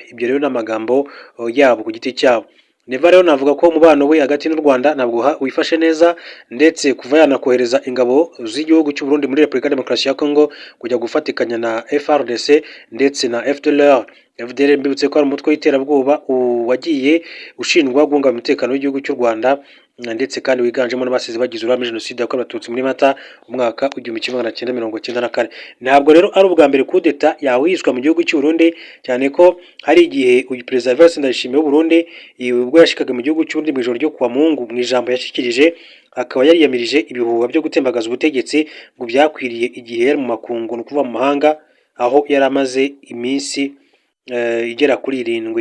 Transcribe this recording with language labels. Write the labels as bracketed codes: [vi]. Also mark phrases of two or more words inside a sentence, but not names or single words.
[rw] Ibyo rero ni amagambo yabo ku giti cyabo. Neva rero navuga ko umubano we hagati n'u Rwanda ntabwo wifashe neza, ndetse kuva yanakohereza ingabo z'igihugu cy'u Burundi muri Repubulika ya Demokarasi ya Kongo kujya gufatikanya na FARDC ndetse na FDLR mbibutse ko ari umutwe w'iterabwoba wagiye ushinjwa guhungabanya umutekano w'igihugu cy'u Rwanda, ndetse kandi wiganjemo n'abasize bagize uruhare muri Jenoside yakorewe Abatutsi muri Mata umwaka w'igihumbi kimwe magana cyenda mirongo icyenda na kane. Ntabwo rero ari ubwa mbere kudeta yahwihishwa mu gihugu cy'u Burundi, cyane ko hari igihe uyu Perezida Evariste Ndayishimiye w'Uburundi ubwo yashikaga mu gihugu cy'u Burundi mu ijoro ryo kuwa Mungu, mu ijambo yashyikirije akaba yariyamirije ibihuha byo gutembagaza ubutegetsi ngo byakwiriye igihe yari mu makungu, ni ukuva mu mahanga, aho yari amaze iminsi igera kuri 7.